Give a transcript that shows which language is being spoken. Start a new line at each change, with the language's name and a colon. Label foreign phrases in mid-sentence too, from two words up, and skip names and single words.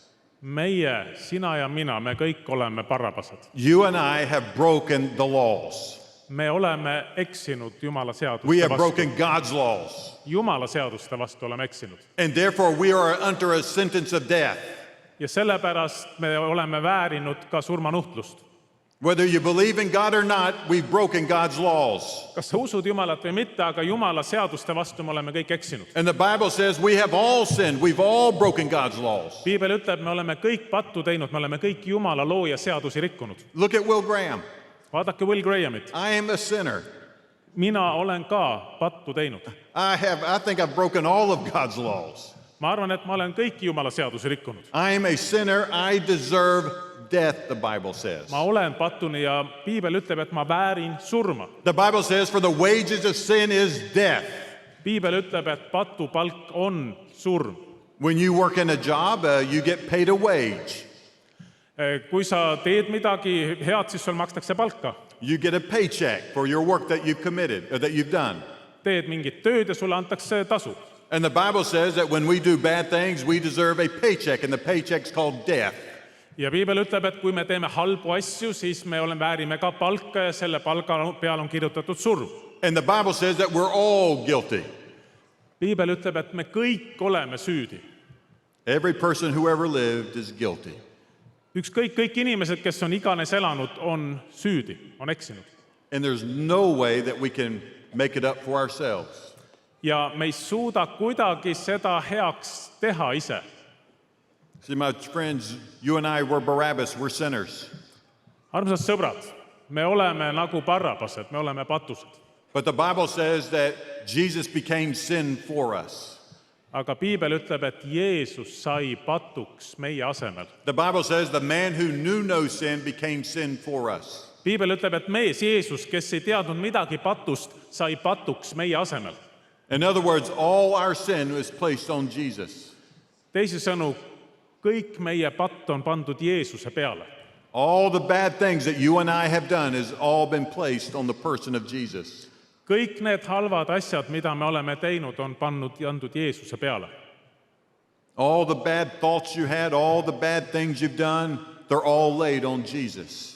Estonian: Meie, sina ja mina, me kõik oleme Barabased.
English: You and I have broken the laws.
Estonian: Me oleme eksinud Jumala
English: We
Estonian: seaduste
English: have
Estonian: vastu.
English: broken God's laws.
Estonian: Jumala seaduste vastu oleme eksinud.
English: And therefore we are under a sentence of death.
Estonian: Ja sellepärast me oleme väärinud ka surmanuhtlust.
English: Whether you believe in God or not, we've broken God's laws.
Estonian: Kas sa usud Jumalat või mitte, aga Jumala seaduste vastu me oleme kõik eksinud.
English: And the Bible says we have all sinned. We've all broken God's laws.
Estonian: Piibel ütleb, me oleme kõik pattu teinud, me oleme kõik Jumala looja seadusi rikkunud.
English: Look at Will Graham.
Estonian: Vaadake Will Grahamit.
English: I am a sinner.
Estonian: Mina olen ka pattu teinud.
English: I think I've broken all of God's laws. Ma arvan, et ma olen kõiki Jumala seadusi rikkunud. I am a sinner. I deserve death, the Bible says.
Estonian: Ma olen pattuni ja Piibel ütleb, et ma väärin surma.
English: The Bible says, for the wages of sin is death.
Estonian: Piibel ütleb, et patu palk on surm.
English: When you work in a job, you get paid a wage.
Estonian: Kui sa teed midagi head, siis sul makstakse palka.
English: You get a paycheck for your work that you've committed, or that you've done.
Estonian: Teed mingit tööd ja sulle antakse tasu.
English: And the Bible says that when we do bad things, we deserve a paycheck, and the paycheck's called death.
Estonian: Ja Piibel ütleb, et kui me teeme halbu asju, siis me väärime ka palka ja selle palga peal on kirjutatud surm.
English: And the Bible says that we're all guilty.
Estonian: Piibel ütleb, et me kõik oleme süüdi.
English: Every person who ever lived is guilty.
Estonian: Kõik inimesed, kes on iganes elanud, on süüdi, on eksinud.
English: And there's no way that we can make it up for ourselves.
Estonian: Ja me ei suuda kuidagi seda heaks teha ise.
English: See, my friends, you and I were Barabbas, we're sinners.
Estonian: Armsad sõbrad, me oleme nagu Barabased, me oleme patused.
English: But the Bible says that Jesus became sin for us.
Estonian: Aga Piibel ütleb, et Jeesus sai patuks meie asemel.
English: The Bible says the man who knew no sin became sin for us.
Estonian: Piibel ütleb, et mees Jeesus, kes ei teadnud midagi patust, sai patuks meie asemel.
English: In other words, all our sin was placed on Jesus.
Estonian: Teisisõnu, kõik meie patt on pandud Jeesuse peale.
English: All the bad things that you and I have done has all been placed on the person of Jesus.
Estonian: Kõik need halvad asjad, mida me oleme teinud, on pandud Jeesuse peale.
English: All the bad thoughts you had, all the bad things you've done, they're all laid on Jesus.